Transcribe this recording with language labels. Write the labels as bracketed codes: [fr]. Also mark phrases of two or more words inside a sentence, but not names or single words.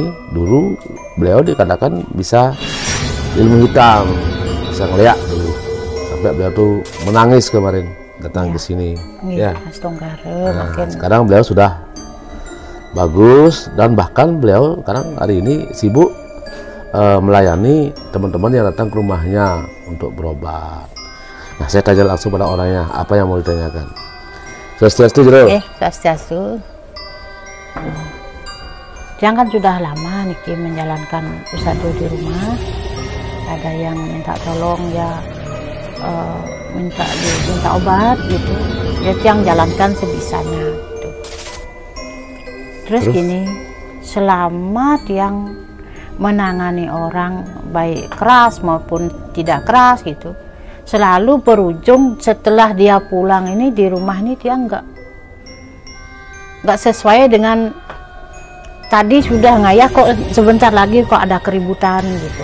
[id] Dulu beliau dikatakan bisa ilmu hitam, bisa ngeliat dulu, sampai beliau tuh menangis kemarin datang ke sini. Ya. Nah, sekarang beliau sudah bagus, dan bahkan beliau sekarang hari ini sibuk melayani teman-teman yang datang ke rumahnya untuk berobat. Nah, saya tanya langsung pada orangnya, apa yang mau ditanyakan. Swastiastu, Jero. Swastiastu. Jangan sudah lama Niki menjalankan usaha di rumah. Ada yang minta tolong ya, minta obat gitu. Ya yang jalankan sebisanya. Gitu. Terus gini, selama yang menangani orang baik keras maupun tidak keras gitu, selalu berujung setelah dia pulang ini di rumah ini dia nggak sesuai dengan tadi sudah ngayah kok sebentar lagi kok ada keributan gitu.